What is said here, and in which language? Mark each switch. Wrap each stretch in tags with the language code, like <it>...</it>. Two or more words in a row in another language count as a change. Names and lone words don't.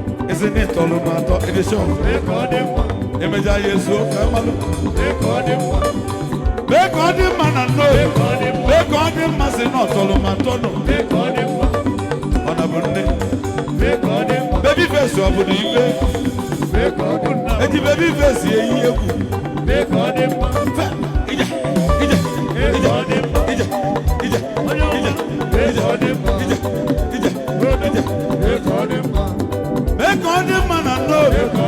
<ig>Ezi na ịtọrọ m atọ, ị dị sure? Mee ka ọ dị mma. Emeja ya ezuo ka ị malụ. Mee ka ọ dị mma. Mee ka ọ dị mma na nno. Mee ka ọ dị mma. Mee ka ọ dị mma sị na ọtọrọ m atọ nọ. Mee ka ọ dị mma. Ọ na bụ nne. Mee ka ọ dị mma.</ig> <en>Baby face</en> <ig>ọ bụ na ibe? Mee ka ọ dị mma. Eji</ig> <en>baby face</en> <ig>eyi egwu. Mee ka ọ dị mma. Fe, ije, ije, Mee ka ọ dị mma. ije, ije, ije, Onye ọma. ije, Mee ka ọ dị mma. ije, ije, ije. Mee ka ọ dị mma na Nnobi.</ig>